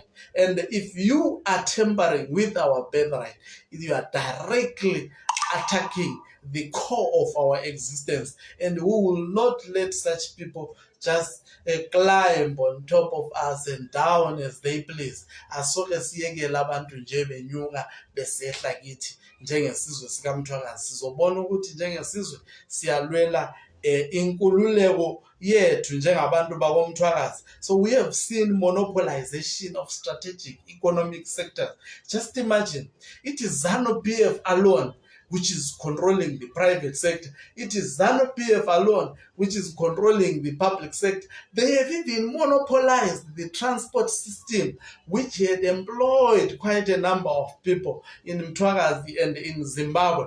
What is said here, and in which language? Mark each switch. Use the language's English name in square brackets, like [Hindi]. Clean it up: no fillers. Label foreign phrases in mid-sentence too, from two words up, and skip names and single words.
[English] And if you are tampering with our birthright, you are directly attacking the core of our existence, and we will not let such people just climb on top of us and down as they please. [North Ndebele] Asoke siyekela abantu nje benyuka besehla kithi njengesizwe sikaMthwakazi. Sizobona ukuthi njengesizwe siyalwela inkululeko yethu njengabantu bakoMthwakazi. [English] So we have seen monopolization of strategic economic sectors. Just imagine, it is ZANU-PF alone which is controlling the private sector. It is ZANU-PF alone which is controlling the public sector. They have even monopolized the transport system, which had employed quite a number of people in Mthwakazi and in Zimbabwe.